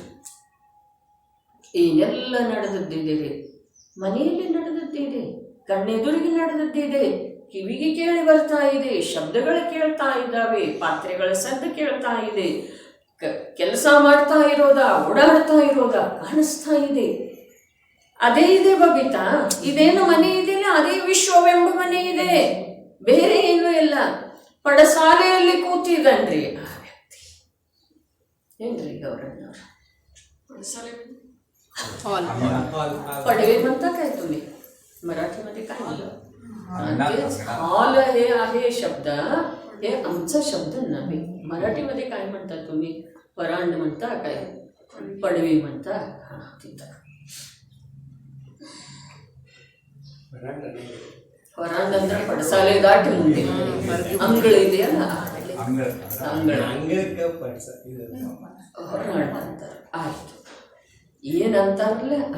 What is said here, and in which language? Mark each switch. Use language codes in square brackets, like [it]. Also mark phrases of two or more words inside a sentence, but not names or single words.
[kn] ಏನೆಲ್ಲ ನಡೆದದ್ದಿದೆ, ಮನೆಯಲ್ಲಿ ನಡೆದದ್ದಿದೆ, ಕಣ್ಣೆದುರಿಗೆ ನಡೆದದ್ದಿದೆ, ಕಿವಿಗೆ ಕೇಳಿ ಬರ್ತಾ ಇದೆ, ಶಬ್ದಗಳು ಕೇಳ್ತಾ ಇದ್ದಾವೆ, ಪಾತ್ರೆಗಳ ಸದ್ದು ಕೇಳ್ತಾ ಇದೆ, ಕೆಲಸ ಮಾಡ್ತಾ ಇರೋದ, ಓಡಾಡ್ತಾ ಇರೋದ ಕಾಣಿಸ್ತಾ ಇದೆ. ಅದೇ ಇದೆ ಬಬಿತಾ, ಇದೇನು ಮನೆ ಇದೆಯಲ್ಲ ಅದೇ ವಿಶ್ವವೆಂಬ ಮನೆ ಇದೆ, ಬೇರೆ ಏನೂ ಇಲ್ಲ. ಪಡಸಾಲೆಯಲ್ಲಿ ಕೂತಿದನ್ರಿ ಆ ವ್ಯಕ್ತಿ. ಏನ್ರಿ ಗೌರಣ್ಣವ್ರ? [mr] पडवे म्हणता काय तुम्ही मराठीमध्ये? काय हॉल हे आहे शब्द, हे आमचा शब्द नव्हे. मराठीमध्ये काय म्हणता तुम्ही? परांड म्हणता काय? पडवे म्हणता? हा तिथं [kn] ಪರಾಂಡ್ ಅಂದ್ರೆ ಪಡಸಾಲೆ ದಾಟಿ ಮುಂದೆ ಅಂಗಳ ಇದೆಯಲ್ಲ, ಹೊರಾಂಡ್ ಅಂತಾರೆ. ಆಯ್ತು, ಏನಂತಾರಲ್ಲ